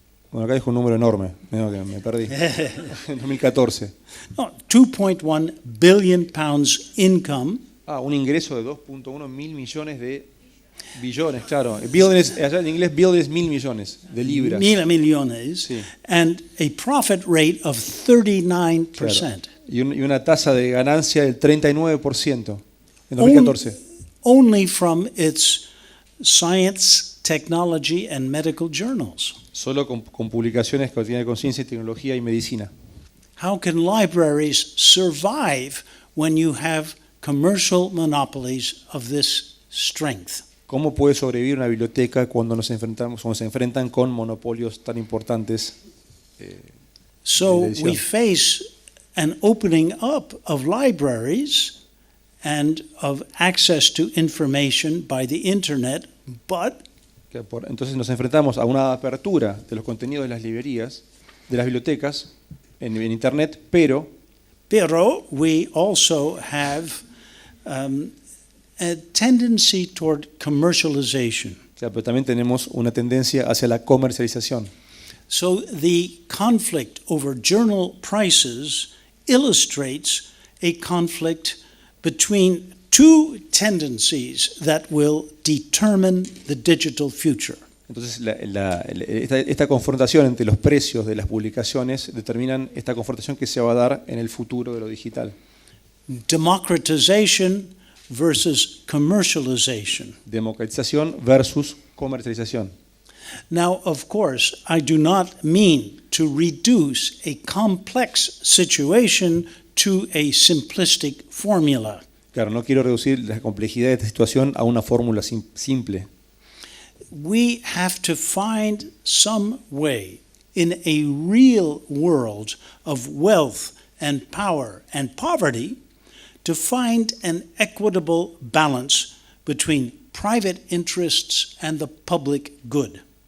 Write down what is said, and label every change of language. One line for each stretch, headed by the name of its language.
Spanish: Bueno, acá dijo un número enorme, me perdí. En 2014.
English: No, 2.1 billion pounds income.
Spanish: Un ingreso de 2.1 mil millones de billones, claro. Billions, allá en inglés, billions, 1.000 millones de libras. Mil millones. Sí.
English: And a profit rate of 39%.
Spanish: Claro. Y una tasa de ganancia del 39% en 2014.
English: Only from its science, technology, and medical journals.
Spanish: Solo con publicaciones que tienen con ciencia, tecnología y medicina.
English: How can libraries survive when you have commercial monopolies of this strength?
Spanish: ¿Cómo puede sobrevivir una biblioteca cuando se enfrentan con monopolios tan importantes?
English: So we face an opening up of libraries and of access to information by the internet, but
Spanish: entonces nos enfrentamos a una apertura de los contenidos de las librerías, de las bibliotecas en internet, pero
English: we also have a tendency toward commercialization.
Spanish: Pero también tenemos una tendencia hacia la comercialización.
English: So the conflict over journal prices illustrates a conflict between two tendencies that will determine the digital future.
Spanish: Entonces, esta confrontación entre los precios de las publicaciones determinan esta confrontación que se va a dar en el futuro de lo digital.
English: Democratization versus commercialization.
Spanish: Democratización versus comercialización.
English: Now, of course, I do not mean to reduce a complex situation to a simplistic formula.
Spanish: Claro, no quiero reducir la complejidad de esta situación a una fórmula simple.
English: We have to find some way in a real world of wealth and power and poverty to find an equitable balance between private interests and the public good.